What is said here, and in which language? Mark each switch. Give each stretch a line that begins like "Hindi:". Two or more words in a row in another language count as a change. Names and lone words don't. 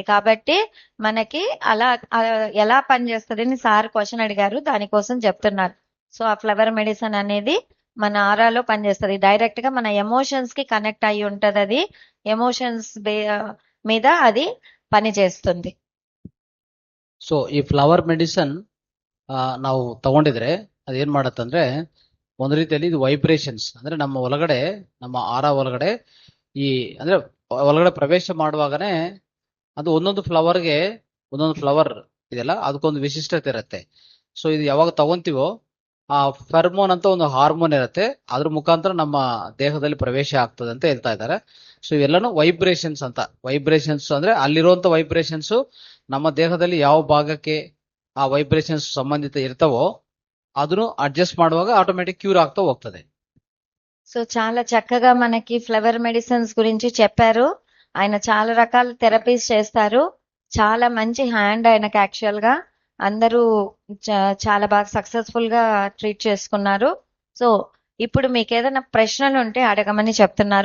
Telugu: కాబట్టి మనకి అలా ఎలా పనిచేస్తుంది అని
English: sir question
Telugu: అడిగారు, దానికోసం చెప్తున్నారు. సో ఆ
English: flower medicine
Telugu: అనేది మన ఆరాలో పనిచేస్తుంది. డైరెక్ట్ గా మన ఎమోషన్స్ కి కనెక్ట్ అయి ఉంటది. అది ఎమోషన్స్ మీద అది పనిచేస్తుంది.
Kannada: ಸೊ ಈ
English: flower medicine
Kannada: ನಾವು ತಗೊಂಡಿದ್ರೆ ಅದೇನ್ ಮಾಡತ್ತಂದ್ರೆ ಒಂದ್ ರೀತಿಯಲ್ಲಿ ಇದು ವೈಬ್ರೇಷನ್ಸ್ ಅಂದ್ರೆ ನಮ್ಮ ಒಳಗಡೆ, ನಮ್ಮ ಆರ ಒಳಗಡೆ ಅಂದ್ರೆ ಒಳಗಡೆ ಪ್ರವೇಶ ಮಾಡುವಾಗನೇ ಅದು ಒಂದೊಂದು ಫ್ಲವರ್ಗೆ ಒಂದೊಂದು ಫ್ಲವರ್ ಇದೆಲ್ಲ ಅದಕ್ಕೊಂದು ವಿಶಿಷ್ಟತೆ ಇರುತ್ತೆ. ಸೊ ಇದು ಯಾವಾಗ ತಗೊಂತೀವೋ ಆ ಫೆರ್ಮೋನ್ ಅಂತ ಒಂದು ಹಾರ್ಮೋನ್ ಇರುತ್ತೆ, ಅದ್ರ ಮುಖಾಂತರ ನಮ್ಮ ದೇಹದಲ್ಲಿ ಪ್ರವೇಶ ಆಗ್ತದೆ ಅಂತ ಹೇಳ್ತಾ ಇದ್ದಾರೆ. ಸೊ ಇವೆಲ್ಲನೂ ವೈಬ್ರೇಷನ್ಸ್ ಅಂತ. ವೈಬ್ರೇಷನ್ಸ್ ಅಂದ್ರೆ ಅಲ್ಲಿರುವಂತ ವೈಬ್ರೇಷನ್ಸ್ ನಮ್ಮ ದೇಹದಲ್ಲಿ ಯಾವ ಭಾಗಕ್ಕೆ ಆ ವೈಬ್ರೇಷನ್ಸ್ ಸಂಬಂಧಿತ ಇರ್ತಾವೋ ಅದನ್ನು ಅಡ್ಜಸ್ಟ್ ಮಾಡುವಾಗ
English: automatic cure
Kannada: ಆಗ್ತಾ ಹೋಗ್ತದೆ.
Telugu: సో చాలా చక్కగా మనకి
English: flower medicines
Telugu: గురించి చెప్పారు. ఆయన చాలా రకాల థెరపీస్ చేస్తారు. చాలా మంచి హ్యాండ్ ఆయనకి యాక్చువల్ గా. అందరూ చాలా బాగా సక్సెస్ఫుల్ గా ట్రీట్ చేసుకున్నారు. సో ఇప్పుడు మీకు ఏదైనా ప్రశ్నలు ఉంటే అడగమని చెప్తున్నారు.